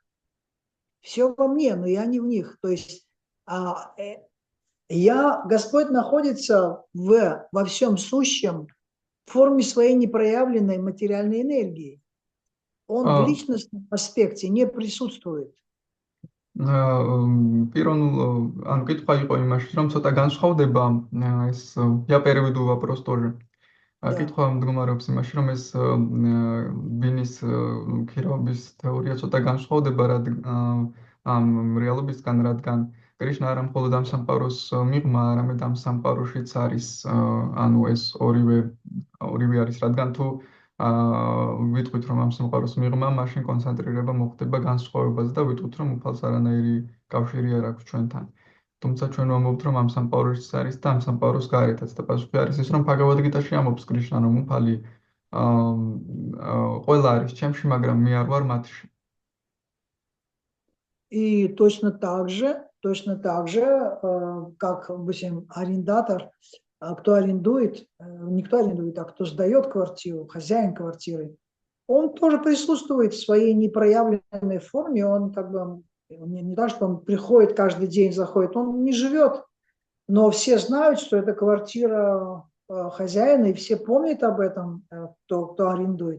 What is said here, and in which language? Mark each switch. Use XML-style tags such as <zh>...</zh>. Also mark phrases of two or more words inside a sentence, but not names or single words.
<ru>Все во мне, но я не в них. То есть Господь находится во всем сущем в форме своей непроявленной материальной энергии. Он в личностном аспекте не присутствует.</ru> <ka>Პირველ ანუ კითხვა იყო იმაში, რომ ცოტა განსხვავდება ეს</ka> <ru>я переведу вопрос тоже.</ru> <ka>კითხვა მდგომარეობს იმაში, რომ ეს ბინის ქირაობის თეორია ცოტა განსხვავდება ამ რეალობისგან, რადგან კრიშნა არა მხოლოდ ამ სამყაროს მიღმა, არამედ ამ სამყაროშიც არის ანუ ეს ორივე არის, რადგან თუ ვიტყვით, რომ ამ სამყაროს მიღმა, მაშინ კონცენტრირება მოხდება განსხვავებაზე და ვიტყვით, რომ უფალს არანაირი კავშირი არ აქვს ჩვენთან. თუმცა ჩვენ ვამბობთ, რომ ამ სამყაროშიც არის და ამ სამყაროს გარეთაც და პასუხი არის ის, რომ ბჰაგავად გიტაში ამბობს კრიშნა, რომ უფალი ყველა არის ჩემში, მაგრამ მე არ ვარ მათში.</ka> <ru>И точно так же, как, допустим, арендатор, кто арендует, не кто арендует, а кто сдает квартиру, хозяин квартиры, он тоже присутствует в своей непроявленной форме, он как бы, не так, что он приходит каждый день, заходит, он не живет, но все знают, что это квартира хозяина, и все помнят об этом, кто арендует.</ru>